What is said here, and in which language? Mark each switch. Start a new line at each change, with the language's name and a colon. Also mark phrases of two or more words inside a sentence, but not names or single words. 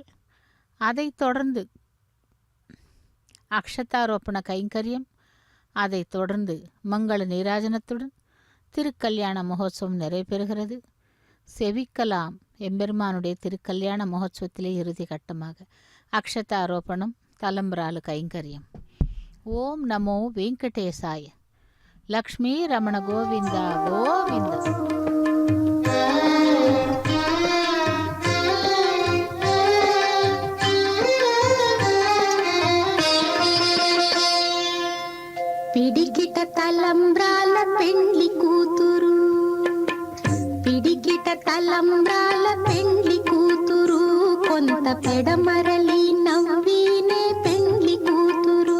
Tamil: அதைத் தொடர்ந்து அக்ஷதாரோப்பண கைங்கரியம், அதைத் தொடர்ந்து மங்கள நீராஜனத்துடன் திருக்கல்யாண மகோத்சவம் நிறைவேறுகிறது. செவிக்கலாம் எம்பெருமானுடைய திருக்கல்யாண மகோத்சவத்திலே இறுதி கட்டமாக அக்ஷதாரோப்பணம், தலம்பிராலு கைங்கரியம். ஓம் நமோ வெங்கடேசாய. லக்ஷ்மி ரமண கோவிந்தா கோவிந்தா.
Telugu: పిడికిట తలంబ్రాల పెండ్లి కూతురు, పిడికిట తలంబ్రాల పెండ్లి కూతురు, కొంత పెడమరలి నవ్వినే పెండ్లి కూతురు.